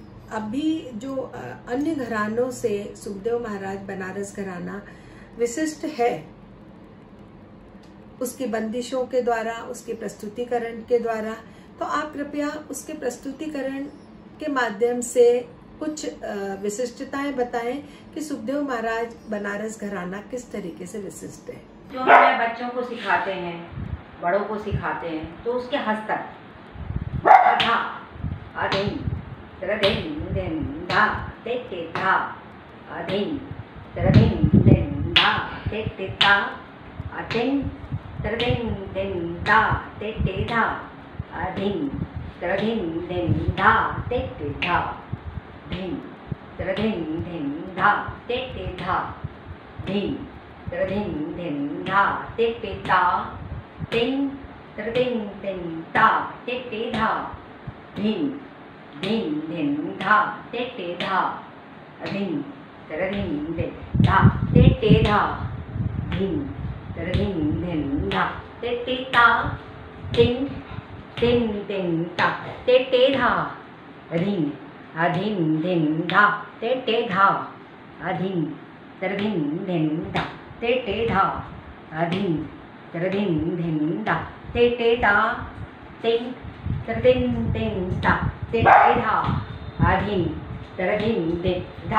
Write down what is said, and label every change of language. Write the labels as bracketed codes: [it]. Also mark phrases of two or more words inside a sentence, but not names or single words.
[hi] अभी जो अन्य घरानों से सुखदेव महाराज बनारस घराना विशिष्ट है, उसकी बंदिशों के द्वारा, उसके प्रस्तुतिकरण के द्वारा, तो आप कृपया उसके प्रस्तुतिकरण के माध्यम से कुछ विशिष्टताएं बताएं कि सुखदेव महाराज बनारस घराना किस तरीके से विशिष्ट है। जो हमें बच्चों को सिखाते हैं, बड़ों को सिखाते हैं, तो उसके हस्तक धा अधीन तरधीन दिन धा ते ते धा अधीन तरधीन दिन धा ते ते धा अधीन तरधीन दिन धा ते ते धा अधीन तरधीन दिन धा ते ते धा धीन तरधीन दिन धा ते ते धा धीन तरधीन दिन धा ते ते ता तीन तरधीन दिन ता ते ते धा धीन धीन दिन धा ते ते धा अधीन तरधीन दिन धा ते ते धा धीन तरधीन दिन धा ते ते ता तीन तीन दिन ता ते ते धा अधीन अधीन दिन धा ते ते धा अधीन तरधीन दिन धा ते ते धा अधीन तरधीन दिन धा ते ते ता तीन तरधीन दिन धा ते ते धा अधीन तरधीन दिन धा